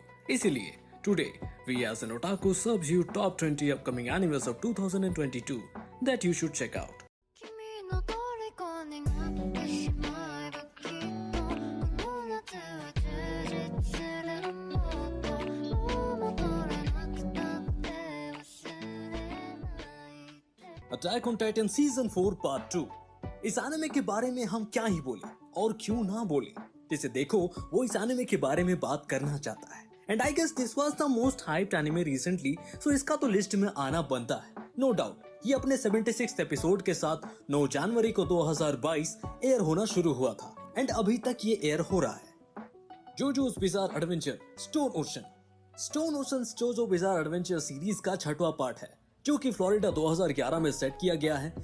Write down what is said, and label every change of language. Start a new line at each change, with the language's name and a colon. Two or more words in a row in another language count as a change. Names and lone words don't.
English: इसीलिए Today we as an otaku serves you top 20 upcoming animes of 2022 that you should check out.
Japanese: 君の虜になってしまえばきっとこの夏は充実するもっともう戻れなくたって忘れないで
Hindi: अटैक ऑन टाइटन सीजन 4 पार्ट 2। इस एनिमे के बारे में हम क्या ही बोले और क्यों ना बोले, जिसे देखो वो इस एनिमे के बारे में बात करना चाहता है।
English: And I guess this was the most hyped anime recently, so
Hindi: इसका तो लिस्ट में आना बनता है।
English: No doubt
Hindi: ये अपने 76th एपिसोड के साथ 9 जनवरी को 2022 एयर होना शुरू हुआ था एंड अभी तक ये एयर हो रहा है। जोजोस बिजार एडवेंचर स्टोन ओशन जोजो बिजार एडवेंचर सीरीज का 6वां पार्ट है, जो कि फ्लोरिडा 2011 में सेट किया गया है।